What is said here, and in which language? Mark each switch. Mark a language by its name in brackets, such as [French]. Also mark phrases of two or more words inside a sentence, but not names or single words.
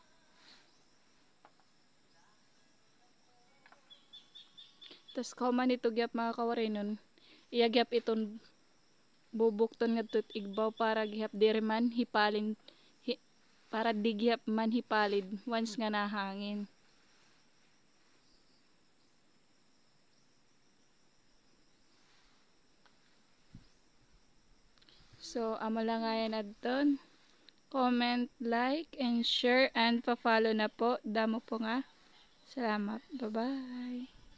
[Waray] Tas kauman ito gyap mga kawaraynon iyagyap iton bubukton nga tut igbaw para gihap diri man hipalin para di gihap man hipalid once nga nahangin. So amo lang nga yan adton. [English] Comment, like, and share and [Waray] pa-follow na po. Damo po nga. Salamat. Bye-bye.